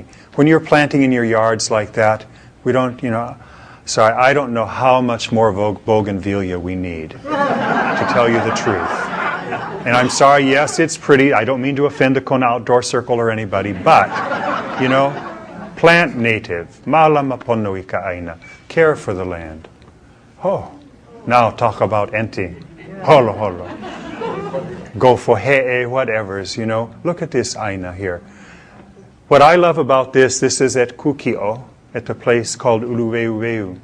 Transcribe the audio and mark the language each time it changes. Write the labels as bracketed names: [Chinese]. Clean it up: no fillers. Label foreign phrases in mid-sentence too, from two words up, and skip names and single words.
[English] When you're planting in your yards like that, we don't, I don't know how much more bougainvillea we need, to tell you the truth. And I'm sorry, yes, it's pretty. I don't mean to offend the Kona Outdoor Circle or anybody, but, plant native. [Hawaiian] Malama pono ika aina. [English] Care for the land. Oh, now talk about enti. [Hawaiian] Holo holo. [English] Go for he'e, whatever's, Look at this aina here. What I love about this is at Kukio, at a place called Uluweuweu.